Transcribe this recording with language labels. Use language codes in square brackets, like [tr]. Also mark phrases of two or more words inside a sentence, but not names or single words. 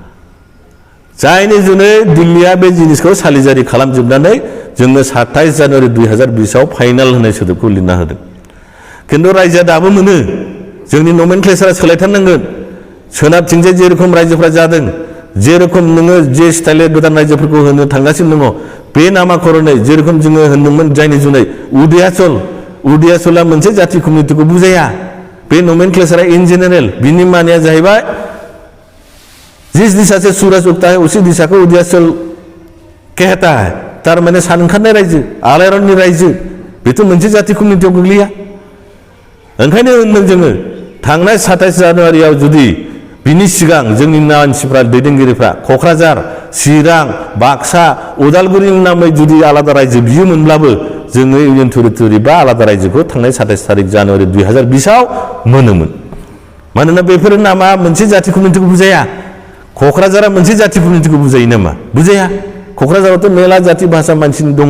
[brx] जायनि जुनै दिल्लीया बे जिनिसखौ सालिजारि खालामजोबनानै जोंनो 27 जानुवारि 2020आव फाइनाल होनाय सोदोबखौ लिरना होदों खिन्थु रायजोआ दाबो मोनो जोंनि नमेनक्लेचारा सोलायथारनांगोन सोनाबथिंजाय जेरखम रायजोफ्रा जादों जेरखम नोङो जे स्टाइले गोदान रायजोफोरखौ होनो थांगासिनो दङ बे नामाकरनै जेरखम जोङो होनदोंमोन जायनि जुनै उदियाचला मोनसे जाथि कमिउनिटिखौ बुजाया बे नमेनक्लेचारा [en] in general [brx] बिनि मानिया जाहैबाय [hi] जिस दिशा से सूरज उगता है उसी दिशा को उदयाचल कहता है [brx] तारमाने सान ओंखारनाय रायजो आलायारननि रायजो बेथ' मोनसे जाथि कमिउनिटियाव गोग्लैया ओंखायनो होनदों जोङो थांनाय 27 जानुवारियाव जुदि बिनि सिगां जोंनि मानसिफ्रा दैदेनगिरिफ्रा क'क्राझार चिरां बाक्सा उदालगुरिनि नामै जुदि आलादा रायजो बियोमोनब्लाबो जोङो [en] union territory [brx] बा आलादा रायजोखौ थांनाय 27 तारिख जानुवारि 2020आव मोनोमोन मानोना बेफोर नामा मोनसे जाथि कमिउनिटिखौ बुजाया क'क्राझारा मोनसे जाथि कमिउनिटिखौ बुजायो नामा बुजाया क'क्राझारावथ' मेला जाथि भाषा मानसिनि दङ